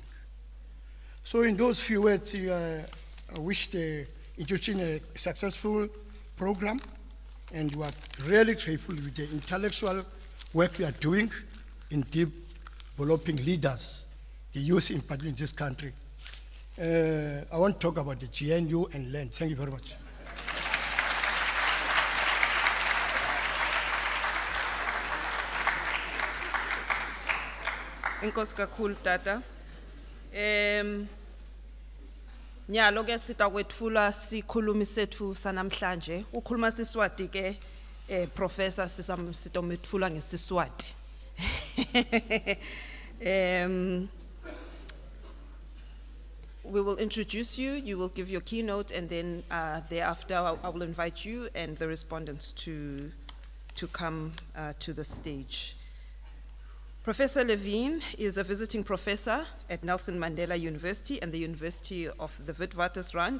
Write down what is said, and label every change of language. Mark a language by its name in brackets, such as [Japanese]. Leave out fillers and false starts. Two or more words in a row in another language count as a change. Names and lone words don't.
[English] So in those few words, I wish the institution a successful program, and we are really grateful with the intellectual work we are doing in developing leaders, the youth in particular in this country. I want to talk about the GNU and land. Thank you very much. [Swati] Inkosi kakhulu tata. Nyalo ke sitakwethula sikhulumi sethu sanamhlanje. Ukhuluma siswati ke professor sitomethula ngesiswati. [English] We will introduce you, you will give your keynote, and then thereafter I will invite you and the respondents to come to the stage. Professor Levine is a visiting professor at Nelson Mandela University and the University of the Witwatersrand.